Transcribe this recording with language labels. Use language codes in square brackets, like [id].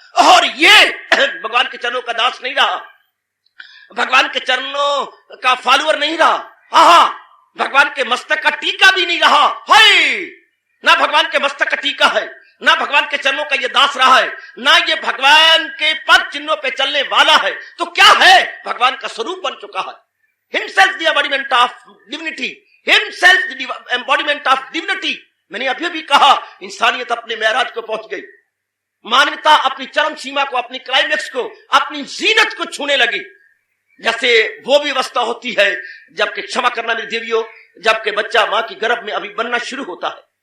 [hi] और ये भगवान के चरणों का दास नहीं रहा, भगवान के चरणों का फॉलोअर नहीं रहा। आहा, भगवान के मस्तक का टीका भी नहीं रहा है, ना भगवान के मस्तक का टीका है, ना भगवान के चरणों का ये दास रहा है, ना ये भगवान के पद चिन्हों पे चलने वाला है। तो क्या है? भगवान का स्वरूप बन चुका है। [en] Himself the embodiment of divinity, Himself the embodiment of divinity। [hi] मैंने अभी भी कहा, इंसानियत अपने मेराज को पहुंच गई, मानवता अपनी चरम सीमा को, अपनी क्लाइमेक्स को, अपनी जीनत को छूने लगी। जैसे वो भी अवस्था होती है जबकि, क्षमा करना मेरी देवियों, जबकि बच्चा मां की गर्भ में अभी बनना शुरू होता है।